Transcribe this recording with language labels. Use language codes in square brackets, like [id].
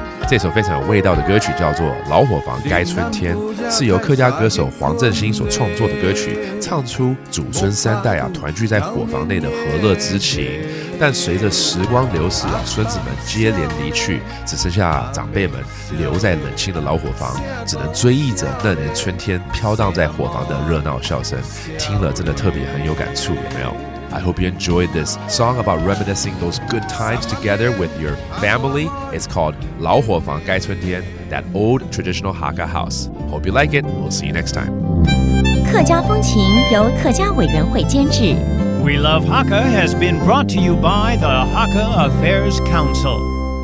[zh] 这首非常有味道的歌曲叫做《老火房该春天》，是由客家歌手黄振兴所创作的歌曲，唱出祖孙三代团聚在火房内的和乐之情。但随着时光流逝孙子们接连离去，只剩下长辈们留在冷清的老火房，只能追忆着那年春天飘荡在火房的热闹笑声。听了真的特别很有感触，有没有？ [en] I hope you enjoyed this song about reminiscing those good times together with your family. It's called 老火房该春天 that old traditional Hakka house. Hope you like it. We'll see you next time. [zh] 客家风情由客家委员会监制。 [en] We Love Hakka has been brought to you by the Hakka Affairs Council.